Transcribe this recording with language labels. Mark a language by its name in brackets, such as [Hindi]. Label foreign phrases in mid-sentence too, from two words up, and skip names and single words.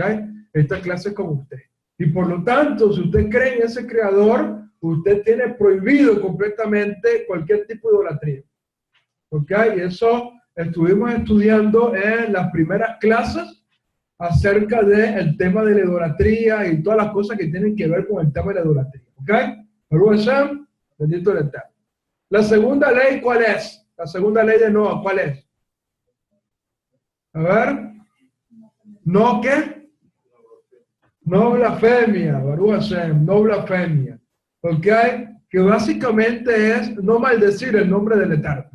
[Spanish] Esta clase es como usted. Y por lo tanto, si usted cree en ese creador, usted tiene prohibido completamente cualquier tipo de idolatría, ¿ok? Y eso estuvimos estudiando en las primeras clases acerca del tema de la idolatría y todas las cosas que tienen que ver con el tema de la idolatría. [Hebrew] ¿Ok? ברוך השם, [Spanish] bendito el Eterno. La segunda ley, ¿cuál es? La segunda ley de Noah, ¿cuál es? A ver. ¿No qué? No blasfemia, [Hebrew] ברוך השם, [Spanish] no blasfemia. ¿Ok? Que básicamente es no maldecir el nombre del Eterno.